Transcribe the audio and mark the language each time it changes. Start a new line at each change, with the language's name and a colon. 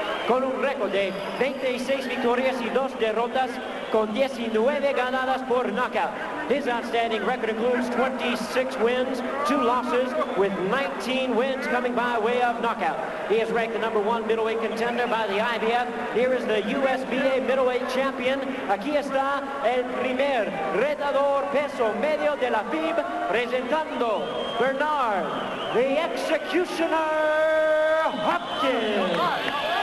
Spanish: Con un récord de 26 victorias y 2 derrotas, con 19 ganadas por knockout.
English: His outstanding record includes 26 wins, 2 losses, with 19 wins coming by way of knockout. He is ranked the #1 middleweight contender by the IBF. Here is the USBA middleweight champion.
Spanish: Aquí está el primer retador peso medio de la FIB, presentando Bernard, the Executioner Hopkins.